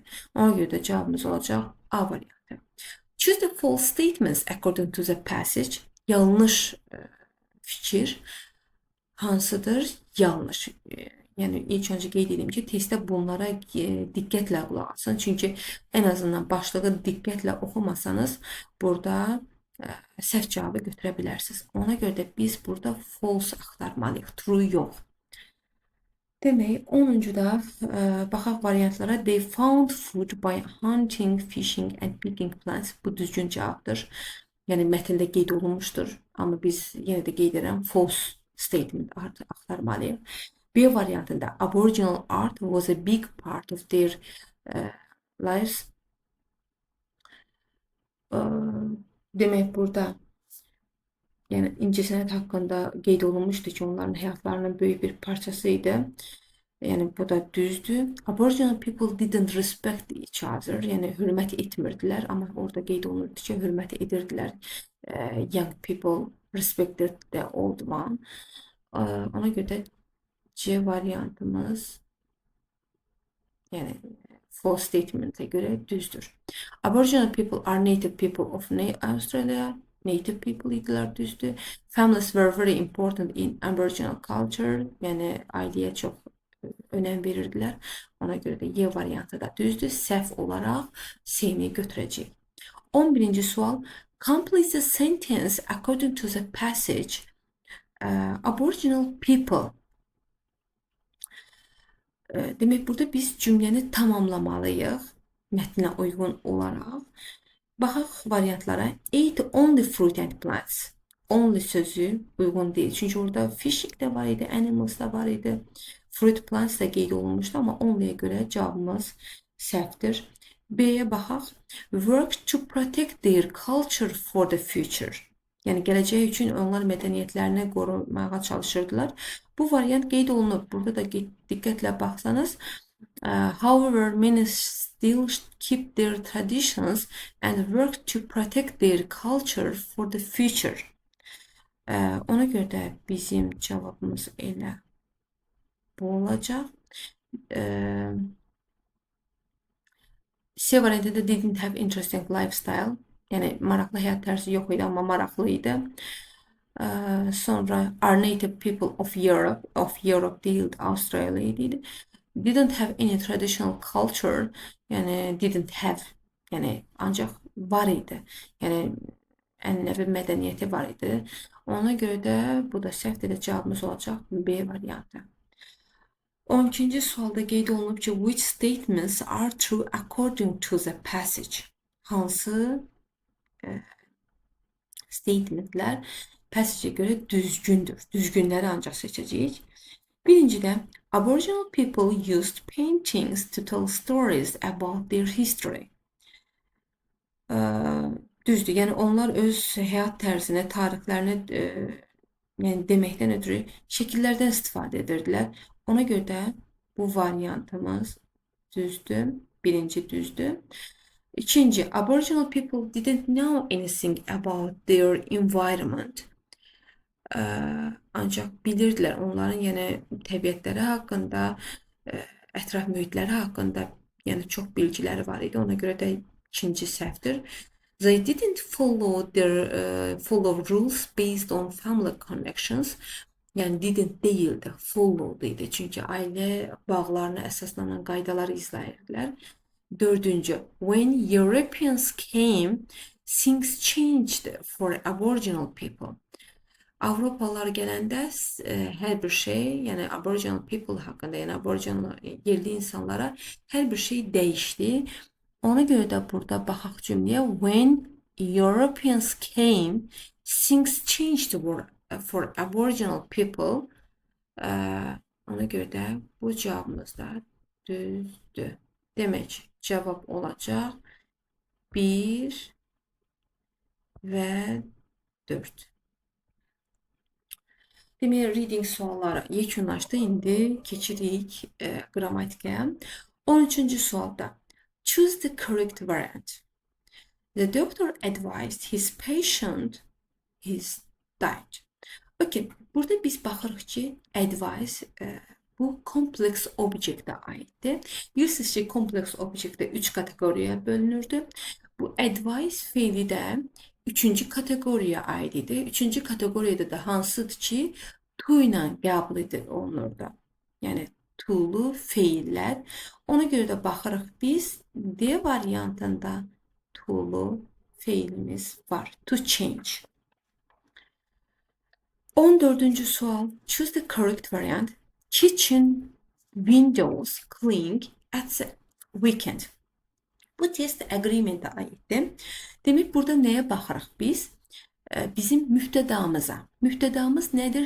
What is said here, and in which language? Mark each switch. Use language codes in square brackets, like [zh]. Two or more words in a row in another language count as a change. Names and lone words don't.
[az] Ona görə də cavabımız olacaq A variantı. [en] Choose the false statements according to the passage. [az] Yanlış fikir hansıdır? Yanlış. Yəni ilk öncə qeyd edim ki, testdə bunlara diqqətlə qulaq asın. Çünki ən azından başlığı diqqətlə oxumasanız, burada səhv cavabı götürə bilərsiniz. Ona görə də biz burada false axtarmalıyıq, true yox. Demək, 10-da baxaq variantlara. [en] They found food by hunting, fishing and picking plants. [az] Bu düzgün cavabdır. Yəni mətndə qeyd olunmuşdur. Amma biz yenə də qeyd edirəm, [en] false statement [az] axtarmalıyıq. B variantında [en] Aboriginal art was a big part of their lives. [az] Demək, burada yəni incəsənət haqqında qeyd olunmuşdu ki, onların həyatlarının böyük bir parçası idi. Yəni bu da düzdür. [en] Aboriginal people didn't respect each other. [az] Yəni hörmət etmirdilər, amma orada qeyd olunurdu ki, hörmət edirdilər. [en] Young people respected the old one. [az] Ona görə də C variantımız yəni [en] false statement'e [az] görə düzdür. [en] Aboriginal people are native people of Australia. Native people [az] idilər, düzdür. [en] Families were very important in Aboriginal culture. [az] Yəni ailəyə çox önəm verirdilər. Ona görə də Y variantı da düzdür. Səhv olaraq C-ni götürəcəyik. 11-ci sual. [en] Complete the sentence according to the passage. Aboriginal people. [az] Demək, burada biz cümləni tamamlamalıyıq, mətnə uyğun olaraq. Baxaq variantlara. [en] Eat only fruit and plants. [az] Only sözü uyğun deyil. Çünki orada fishing də var idi, animals da var idi. [en] Fruit plants [az] da qeyd olunmuşdu, amma only'yə görə cavabımız səhvdir. B-yə baxaq. [en] Work to protect their culture for the future. [az] Yəni gələcək üçün onlar mədəniyyətlərini qorumağa çalışırdılar. Bu variant qeyd olunub. Burada da diqqətlə baxsanız, [en] however, many still keep their traditions and work to protect their culture for the future. [az] Ona görə də bizim cavabımız elə bu olacaq. C variantında [en] didn't have interesting lifestyle. [az] Yəni maraqlı həyat tərzi yox idi, amma maraqlı idi. Sonra [en] are native people of Europe [az] değildi, Avustralya idi. [en] Didn't have any traditional culture, yani didn't have, [az] yani ancaq var idi. Yəni ənənəvi mədəniyyəti var idi. Ona görə də bu da səhvdir, cavabımız olacaq B variantı. 12-ci sualda qeyd olunub ki, [en] which statements are true according to the passage? [az] Hansı [en] statementlər passage-ə [az] görə düzgündür? Düzgünləri ancaq seçəcəyik. Birincidə, [en] Aboriginal people used paintings to tell stories about their history. [az] Düzdür, yəni onlar öz həyat tərzinə, tarixlərini yəni deməkdən ötürü şəkillərdən istifadə edirdilər. Ona görə də bu variantımız düzdür. Birinci düzdür. İkinci, [en] Aboriginal people didn't know anything about their environment. [az] Ancaq bilirdilər onların yəni təbiətləri haqqında, ətraf mühitləri haqqında yəni çox bilgiləri var idi. Ona görə də ikinci səhvdir. [en] They didn't follow rules based on family connections. [az] Yəni didn't deyildi, followed idi. Çünki ailə bağlarına əsaslanan qaydaları izləyirdilər. Dördüncü, [en] when Europeans came, things changed for Aboriginal people. [az] Avropalılar gələndə hər bir şey, yəni [en] Aboriginal people [az] haqqında, yəni Aboriginal yerli insanlara hər bir şey dəyişdi. Ona görə də burada baxaq cümləyə [en] when Europeans came, things changed for Aboriginal people. [az] Ona görə də bu cavabımız da düzdür. Demək, cavab olacaq 1 və 4. Demək, reading sualları yekunlaşdı. İndi keçirik qrammatikaya. 13-cü sualda [en] choose the correct variant. The doctor advised his patient his diet. [az] Okay, burada biz baxırıq ki, advice bu kompleks obyektə aiddir. Bilirsiniz ki, kompleks obyektdə 3 kateqoriyaya bölünürdü. Bu advice feili də 3-cü kateqoriyaya aid idi. 3-cü kateqoriyada da hansıdır ki, to ilə qəbul olunurdu. Yəni to'lu feillər. Ona görə də baxırıq biz D variantında to'lu feilimiz var. To change. 14-cü sual. [en] Choose the correct variant. Kitchen windows clean at the weekend. [az] Bu test agreementə aiddir. Demək, burada nəyə baxırıq biz? Bizim mübtədamıza. Mübtədamız nədir?